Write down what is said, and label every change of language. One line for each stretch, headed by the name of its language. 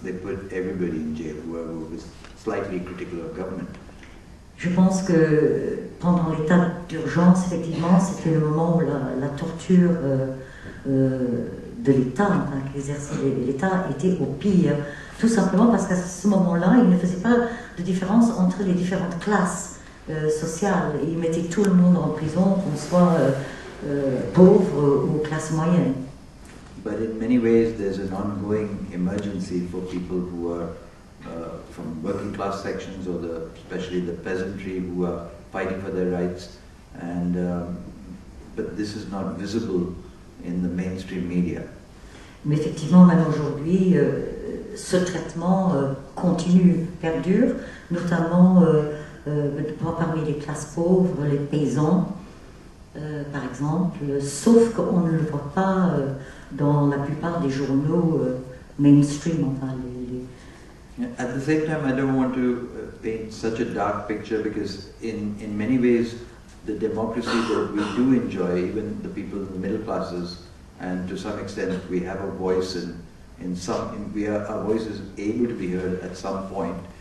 English: They put everybody in jail, whoever was slightly critical of government.
French: Je pense que pendant l'état d'urgence, effectivement, c'était le moment où la torture de l'État, enfin, qu'exerçait l'État, était au pire. Tout simplement parce qu'à ce moment-là, il ne faisait pas de différence entre les différentes classes sociale. Ils mettaient tout le monde en prison, qu'on soit pauvre ou classe moyenne.
English: But in many ways, there's an ongoing emergency for people who are from working class sections, or especially the peasantry, who are fighting for their rights. And but this is not visible in the mainstream media.
French: Mais effectivement, même aujourd'hui, ce traitement continue, perdure, notamment parmi les classes pauvres, les paysans, par exemple, sauf qu'on ne le voit pas dans la plupart des journaux mainstream. Enfin,
English: At the same time, I don't want to paint such a dark picture, because in many ways, the democracy that we do enjoy, even the people in the middle classes, and to some extent we have a voice our voice is able to be heard at some point.